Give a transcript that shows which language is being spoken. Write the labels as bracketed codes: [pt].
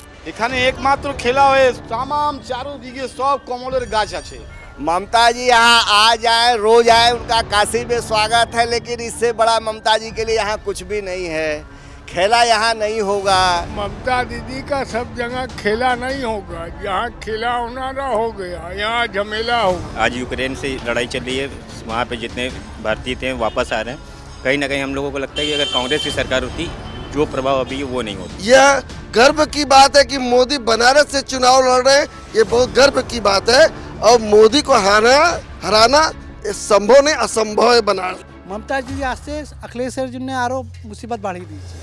[bn] এখানে একমাত্র খেলা হয়ে तमाम চারদিকে সব কমলের গাছ আছে। [hi] ममता जी यहाँ आ जाए, रोज आए, उनका काशी में स्वागत है, लेकिन इससे बड़ा ममता जी के लिए यहाँ कुछ भी नहीं है। खेला यहाँ नहीं होगा। ममता दीदी का सब जगह खेला नहीं होगा, यहाँ खेला होना ना हो गया, यहाँ झमेला होगा। आज यूक्रेन से लड़ाई चल रही है, वहाँ पे जितने भारतीय थे वापस आ रहे हैं। कहीं ना कहीं हम लोगों को लगता है कि अगर कांग्रेस की सरकार होती जो प्रभाव अभी है वो नहीं होता। यह गर्व की बात है कि मोदी बनारस से चुनाव लड़ रहे हैं, ये बहुत गर्व की बात है। और मोदी को हराना ये संभव नहीं, असंभव है बनारस। [bn] মমতা দিদি আসছে অখিলেশের জন্য আরো মুসিবত বাড়িয়ে দিয়েছে।